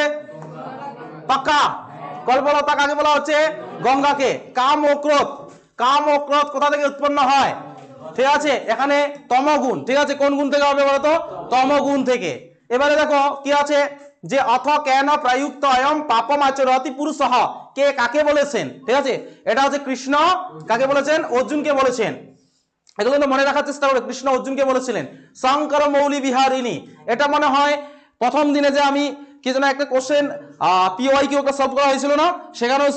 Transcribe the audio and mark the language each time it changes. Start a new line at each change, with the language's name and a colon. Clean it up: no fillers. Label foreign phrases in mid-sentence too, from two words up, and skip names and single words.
Bangla: পাক্কা? কল্পলতা কাকে বলা হচ্ছে? গঙ্গাকে। কাম ও ক্রোধ, কাম ও ক্রোধ কোথা থেকে উৎপন্ন হয়? ঠিক আছে, এখানে তমগুণ। ঠিক আছে, কোন গুণ থেকে হবে বলতো? তমগুণ থেকে। এবারে দেখো কি আছে, যে
Sanskrit: অথ কেন প্রযুক্ত অয়ম পাপম আচরতি পুরুষঃ।
Bangla: কে কাকে বলেছেন? ঠিক আছে, এটা হচ্ছে কৃষ্ণ কাকে বলেছেন? অর্জুনকে বলেছেন। এগুলো কিন্তু মনে রাখার চেষ্টা করে। কৃষ্ণ অর্জুনকে বলেছিলেন শঙ্কর মৌলি বিহারিণী। এটা মনে হয় প্রথম দিনে যে আমি কি যেন একটা
English: question PYQ solve
Bangla: করা হয়েছিল না, সেখানে হয়েছিল।